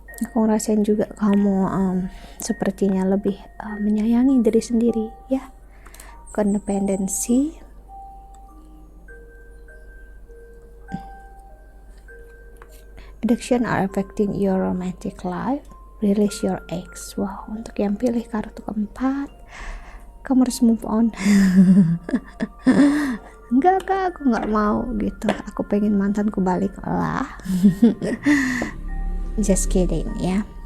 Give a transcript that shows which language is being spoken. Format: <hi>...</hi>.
<id>Aku ngerasain juga kamu sepertinya lebih menyayangi diri sendiri ya.</id> <en>Codependency, addiction are affecting your romantic life, release your ex.</en> <id>Wow, untuk yang pilih kartu keempat, kamu harus move on. Enggak kak, aku nggak mau gitu, aku pengen mantanku balik lah.</id> <en>Just kidding ya.</en>